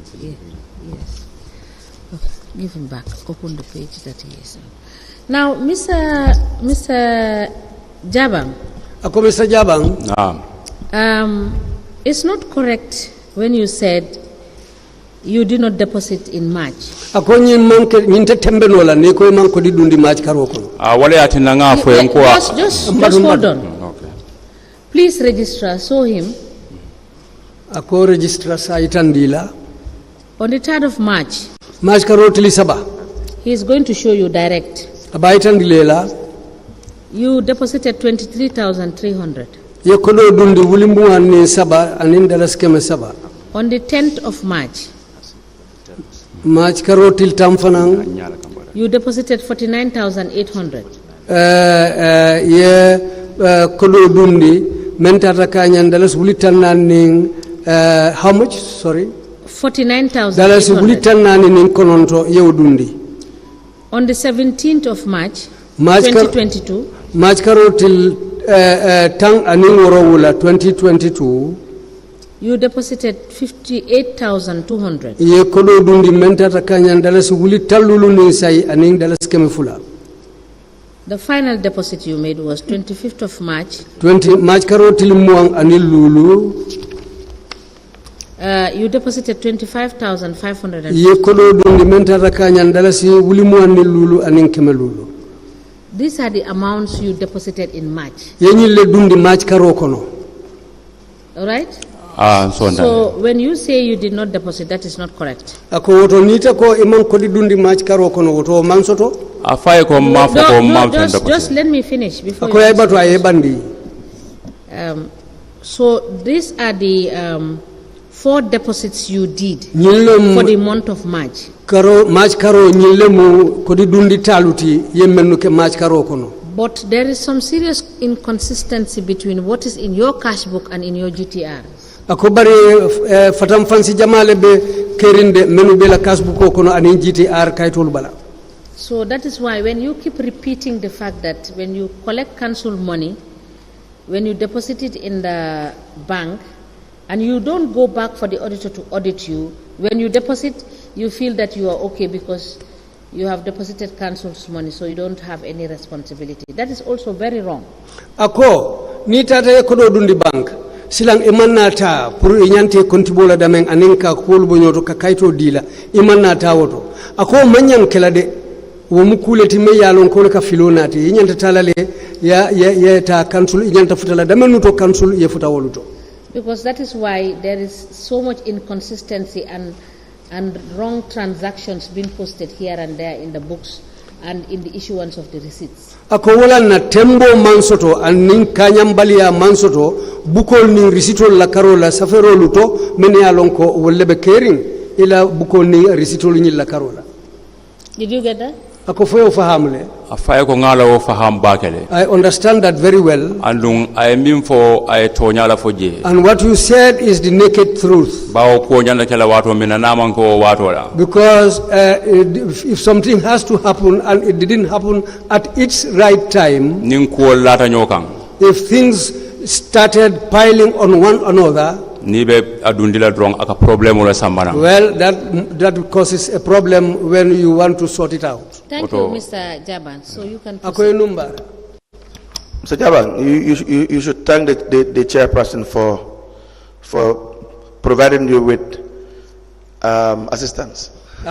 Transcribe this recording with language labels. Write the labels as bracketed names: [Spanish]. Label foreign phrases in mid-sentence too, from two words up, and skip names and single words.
[English] Yeah. Yes. Okay, give him back. Open the page that he is on. Now, Mr. Jabang. [Mandingo] ako Mr. Jabang [English] It's not correct when you said you did not deposit in March. [Mandingo] ako nyin manke nyin te tembe nola ni ko man ko di dundi March karoko wala atina nga fo en ko [English] Just hold on. okay Please, registrar, show him. [Mandingo] ako registrar sa itandila [English] On the 3rd of March, [Mandingo] March karoti li saba [English] he is going to show you direct. [Mandingo] aba itandilela [English] You deposited 23,300. [Mandingo] ye ko do dundi wulimbu anni saba anin dalas keme saba [English] On the 10th of March, [Mandingo] March karotil tamfanang [English] you deposited 49,800. [Mandingo] ye ko do dundi mentata kanyan dalas wulitan ning [English] how much sorry [Mandingo] 49,800. dalas wulitan ning kononto yew dundi [English] On the 17th of March, March 2022, [Mandingo] March karotil tang anin worowula 2022 [English] you deposited 58,200. [Mandingo] ye ko do dundi mentata kanyan dalas wuli tallulu ni say anin dalas keme fula [English] The final deposit you made was 25th of March. [Mandingo] 20 March karotil muang anil lulu [English] You deposited 25,500. [Mandingo] ye ko do dundi mentata kanyan dalas wuli mu anil lulu anin keme lulu [English] These are the amounts you deposited in March. [Mandingo] ye nyille dundi March karokono [English] All right? so when you say you did not deposit, that is not correct. [Mandingo] ako woto nita ko iman ko di dundi March karokono woto mansoto afaye ko ma fo ko ma [English] Just let me finish before [Mandingo] ako [English] you [Mandingo] ay [English] answer. [Mandingo] bato ay bandi [English] So these are the 4 deposits you did [Mandingo] nyille [English] for the month of March. [Mandingo] karo March karo nyille mu ko di dundi taluti yemmennu ke March karokono [English] But there is some serious inconsistency between what is in your cash book and in your GTR. [Mandingo] ako bari fatam fansi jamale be kerinde menu be la kasbuko kono ani GTR kaytol bala [English] So that is why when you keep repeating the fact that when you collect council money, when you deposit it in the bank, and you don't go back for the auditor to audit you, when you deposit, you feel that you are okay because you have deposited council's money, so you don't have any responsibility. That is also very wrong. [Mandingo] ako ni tata ko do dundi bank silang imanata pour inyante kontibola damen aninka kolbo nyoto ka kayto dila imanata woto ako manyan kelade wo mukuleti me yalon ko ka filonati inyanta talale ya ta council inyanta futala damen to council ye futa woluto [English] Because that is why there is so much inconsistency and wrong transactions being posted here and there in the books and in the issuance of the receipts. [Mandingo] ako wala na tembo mansoto anin kanyambaliya mansoto bukol ni risitol la karola safero luto men yalon ko wollebe kering ila bukol ni risitol ni la karola [English] Did you get that? [Mandingo] ako foyo fahamle afaye ko ngala o faham bakele [English] I understand that very well [Mandingo] andung ay mim fo ay toñala fo je [English] and what you said is the naked truth [Mandingo] bawo ko nyanda kala wato mina naman ko wato la [English] because if something has to happen and it didn't happen at its right time [Mandingo] nin ko lata nyokan [English] if things started piling on one another, well, that causes a problem when you want to sort it out. Thank you, Mr. Jabang. So you can proceed. Mr. Jabang, you should thank the chairperson for providing you with assistance.